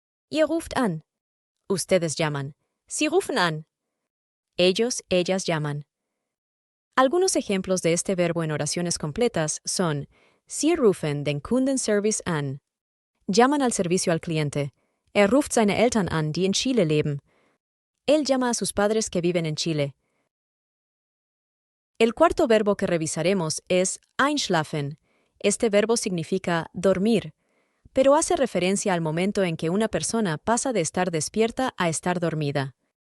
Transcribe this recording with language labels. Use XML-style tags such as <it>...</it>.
<de>Ihr ruft an.</de> <es>Ustedes llaman.</es> <de>Sie rufen an.</de> <es>Ellos, ellas llaman. Algunos ejemplos de este verbo en oraciones completas son</es> <de>Sie rufen den Kundenservice an.</de> <es>Llaman al servicio al cliente.</es> <de>Ruft seine Eltern an, die in Chile leben.</de> <es>Él llama a sus padres que viven en Chile. El cuarto verbo que revisaremos es einschlafen. Este verbo significa dormir, pero hace referencia al momento en que una persona pasa de estar despierta a estar dormida.</es>